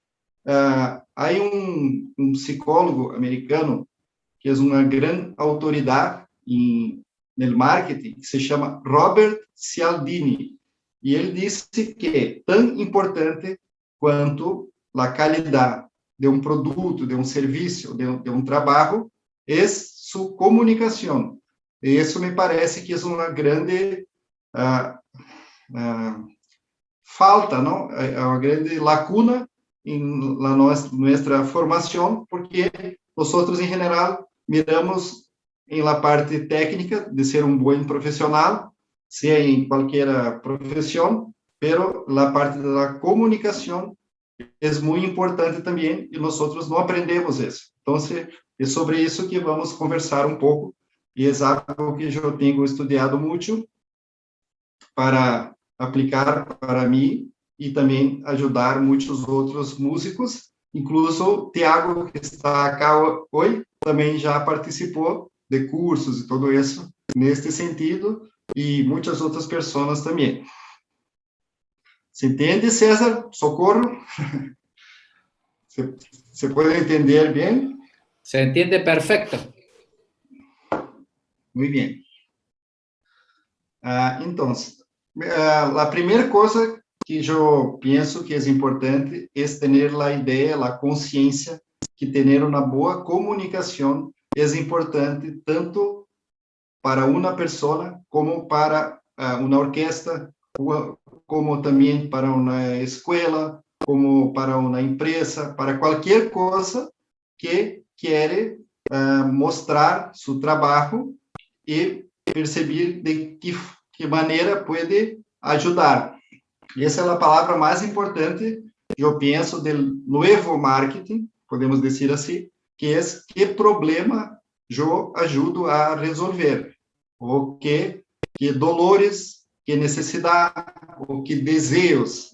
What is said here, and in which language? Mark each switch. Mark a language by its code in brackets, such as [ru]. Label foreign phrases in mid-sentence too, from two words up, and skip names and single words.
[pt] Há um psicólogo americano que é uma grande autoridade no marketing, que se chama Robert Cialdini, e ele disse que é tão importante quanto a qualidade de um produto, de um serviço, de um trabalho, é sua comunicação. E isso me parece que é uma grande falta, não? É uma grande lacuna em nossa formação, porque nós outros, em geral, miramos em la parte técnica de ser um bom profissional, seja em qualquer profissão, [es] pero la [pt] parte da comunicação é muito importante também, e nós outros não aprendemos isso. Então, é sobre isso que vamos conversar um pouco, e é algo que eu tenho estudado muito para aplicar para mim e também ajudar muitos outros músicos, incluso Tiago, que está aqui hoje, também já participou de cursos e tudo isso neste sentido, e muitas outras pessoas também. Se entende, César? Socorro? [es] ¿Se puede entender bem? Se entiende perfecto. Muy bien. Entonces, la primera cosa que yo pienso que es importante es tener la idea, la conciencia que tener una boa comunicación es importante tanto para una persona como para una orquesta, como también para una escuela, como para una empresa, para cualquier cosa que quiere mostrar su trabajo y [pt] perceber de que maneira pode ajudar. E essa é a palavra mais importante, eu penso, do novo marketing, podemos dizer assim, que é que problema eu ajudo a resolver, ou que dolores, que necessidade, ou que desejos.